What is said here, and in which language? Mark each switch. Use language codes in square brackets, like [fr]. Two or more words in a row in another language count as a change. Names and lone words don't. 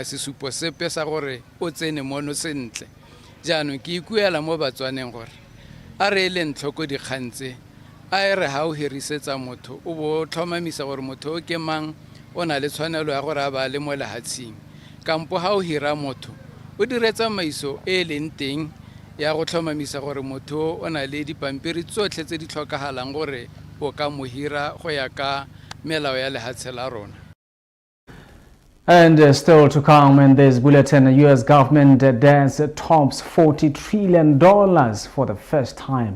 [tn] sesupo sepe sa gore o tsene mono sentle jaanong ke ikuela mo Batswaneng gore a re le ntlhoko dikgantse a re ha o hirisetsa motho o bo tlhomamisa gore motho o ke mang o na le tshwanelo ya gore a ba le mo lehatsheng kampo ha o hira motho o diretsa maiso e leng teng ya go tlhomamisa gore motho o na le dipampiri tsotlhe tse di tlhokagalang gore o ka mo hira go ya ka melao ya lehatshe la rona. [en] And still to come in this bulletin, the U.S. government debt tops $40 trillion for the first time.